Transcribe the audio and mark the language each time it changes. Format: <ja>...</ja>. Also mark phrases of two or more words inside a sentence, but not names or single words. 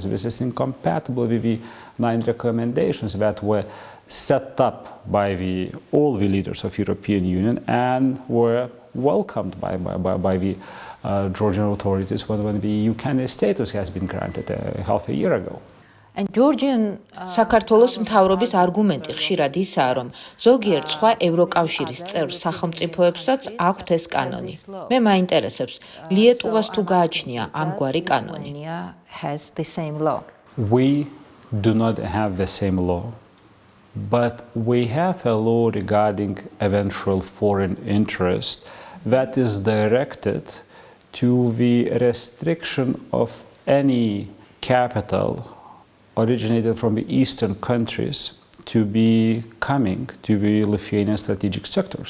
<en>This is incompatible with the 9 recommendations that were set up by all the leaders of European Union and were welcomed by the Georgian authorities when the EU candidate status has been granted half a year ago. And Georgian</en> <ka>საქართველოს მთავრობის არგუმენტი ხშირად ისაა, რომ ზოგიერთ სხვა ევროკავშირის წევრ სახელმწიფოებსაც აქვთ ეს კანონი. მე მაინტერესებს, ლიეტუვას თუ გააჩნია ამგვარი კანონი?</ka> <en>has the same law. We do not have the same law, but we have a law regarding eventual foreign interest that is directed to the restriction of any capital originated from the eastern countries to be coming to the Lithuanian strategic sectors.</en>